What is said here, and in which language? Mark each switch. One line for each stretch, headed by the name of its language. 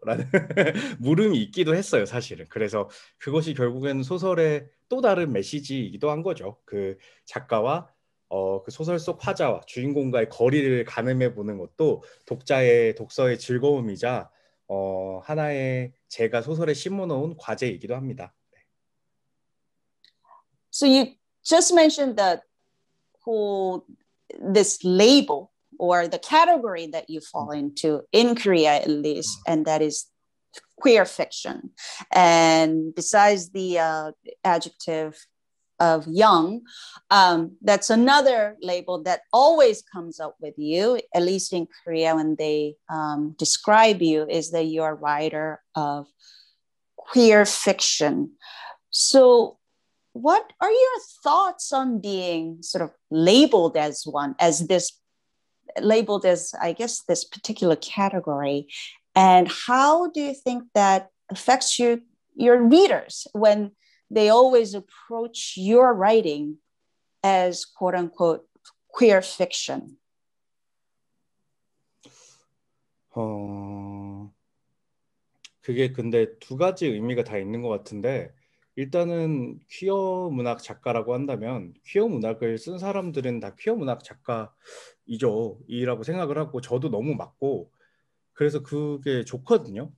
Korean: 라는 물음이 있기도 했어요, 사실은. 그래서 그것이 결국에는 소설의 또 다른 메시지이기도 한 거죠. 그 작가와 그 소설 속 화자와 주인공과의 거리를 가늠해 보는 것도 독자의 독서의 즐거움이자 하나의 제가 소설에 심어놓은 과제이기도 합니다.
English: So you just mentioned that whole this label or the category that you fall into in Korea at least, and that is queer fiction. And besides the adjective of young, that's another label that always comes up with you, at least in Korea when they describe you, is that you're a writer of queer fiction. So what are your thoughts on being sort of labeled as one, as this labeled as, I guess, this particular category? And how do you think that affects your readers when they always approach your writing as quote unquote queer fiction?
Korean: 그게 근데 두 가지 의미가 다 있는 것 같은데 일단은 퀴어 문학 작가라고 한다면 퀴어 문학을 쓴 사람들은 다 퀴어 문학 작가이죠. 이라고 생각을 하고 저도 너무 맞고 그래서 그게 좋거든요.